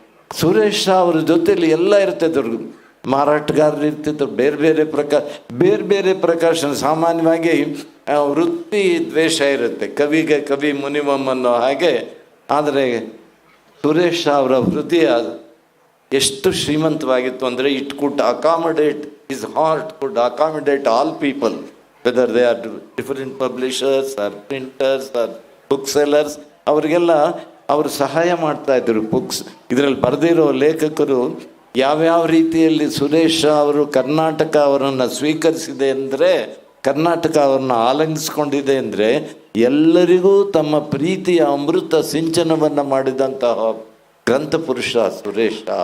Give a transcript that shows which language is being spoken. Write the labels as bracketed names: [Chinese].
[Kannada] ಸುರೇಶ್ ಶಾ ಅವ್ರ ಜೊತೆಯಲ್ಲಿ ಎಲ್ಲ ಇರ್ತಿದ್ರು. ಮಾರಾಟಗಾರರು ಇರ್ತಿದ್ರು, ಬೇರೆ ಬೇರೆ ಪ್ರಕಾಶನ. ಸಾಮಾನ್ಯವಾಗಿ ವೃತ್ತಿ ದ್ವೇಷ ಇರುತ್ತೆ, ಕವಿಗೆ ಕವಿ ಮುನಿಮಮ್ ಅನ್ನೋ ಹಾಗೆ. ಆದರೆ ಸುರೇಶ್ ಶಾ ಅವರ ಹೃದಯ ಎಷ್ಟು ಶ್ರೀಮಂತವಾಗಿತ್ತು ಅಂದರೆ [English] It could accommodate his heart could accommodate all people, whether they are different publishers or printers or booksellers. [Kannada] ಅವರಿಗೆಲ್ಲ ಅವರು ಸಹಾಯ ಮಾಡ್ತಾ ಇದ್ರು. ಬುಕ್ಸ್ ಇದರಲ್ಲಿ ಬರೆದಿರೋ ಲೇಖಕರು ಯಾವ್ಯಾವ ರೀತಿಯಲ್ಲಿ ಸುರೇಶ ಅವರು ಕರ್ನಾಟಕ ಅವರನ್ನು ಸ್ವೀಕರಿಸಿದೆ ಅಂದರೆ, ಕರ್ನಾಟಕ ಅವರನ್ನು ಆಲಂಗಿಸ್ಕೊಂಡಿದೆ ಅಂದರೆ, ಎಲ್ಲರಿಗೂ ತಮ್ಮ ಪ್ರೀತಿಯ ಅಮೃತ ಸಿಂಚನವನ್ನು ಮಾಡಿದಂತಹ ಗ್ರಂಥ ಪುರುಷ ಸುರೇಶ